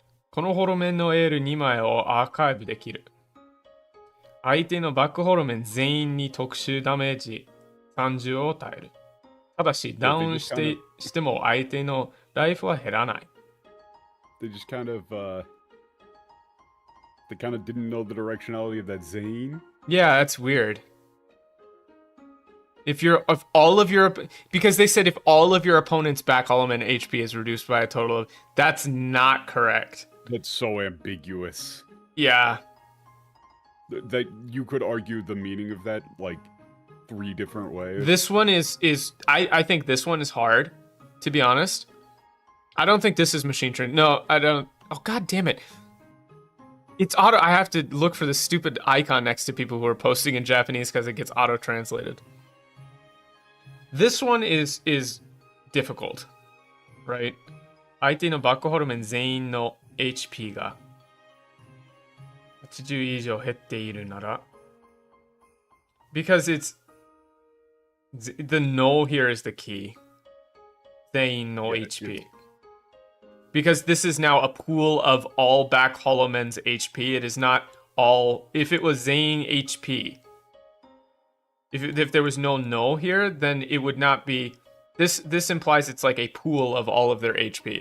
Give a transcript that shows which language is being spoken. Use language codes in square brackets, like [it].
[ja] このホロメンのエール2枚をアーカイブできる。相手のバックホロメン全員に特殊ダメージ30を与える。ただし、ダウンしても相手のライフは減らない。 [en] They just kind of didn't know the directionality of that Zane. Yeah, that's weird. If all of your, because they said if all of your opponent's back element HP is reduced by a total of, that's not correct. That's so ambiguous. Yeah. That you could argue the meaning of that like 3 different ways. This one is I think this one is hard, to be honest. I don't think this is machine trained. No, I don't. Oh, god damn it. It's auto. I have to look for the stupid icon next to people who are posting in Japanese because it gets auto translated. This one is difficult, right? [ja] 相手のバックホルメン全員の HP が80以上減っているなら [en] because it's the no here is the key. [ja] 全員の HP. [en] Because this is now a pool of all back hollow men's HP. It is not all. If it was Zane HP, if there was no here, then it would not be. This implies it's like a pool of all of their HP.